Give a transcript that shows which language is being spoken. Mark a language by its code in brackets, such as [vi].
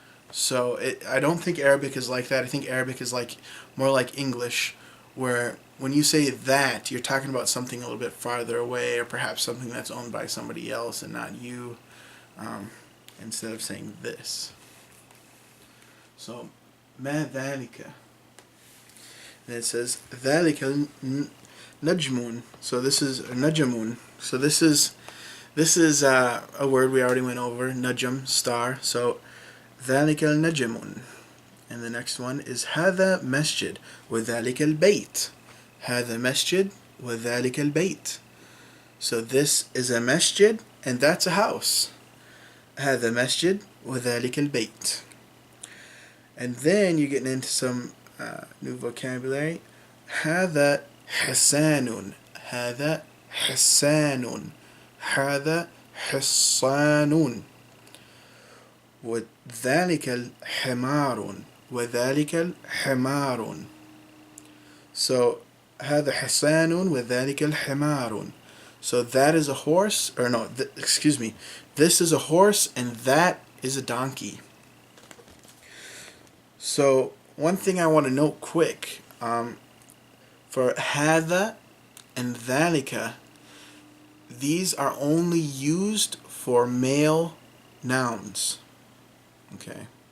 [en] So I don't think Arabic is like that. I think Arabic is more like English, where when you say that, you're talking about something a little bit farther away, or perhaps something that's owned by somebody else and not you, instead of saying this. [ar] So, ما ذلك. [en] And it says ذلك najmun. So this is najamun. So this is a word we already went over. Najm, star. [ar] So ذلك النجم. [en] And the next one is هذا مسجد وذلك البيت. [ar] هذا مسجد وذلك البيت. [en] So this is a masjid and that's a house. [ar] هذا مسجد وذلك البيت. [en] And then you're getting into some new vocabulary. [ar] هذا حسان. هذا حسان. هذا حصان وذلك الحمار وذلك الحمار. So هذا حصان وذلك الحمار. [en] So that is a horse, or no, excuse me, this is a horse and that is a donkey. So one thing I want to note quick, for هذا and ذلك, these are only used for male nouns. Okay.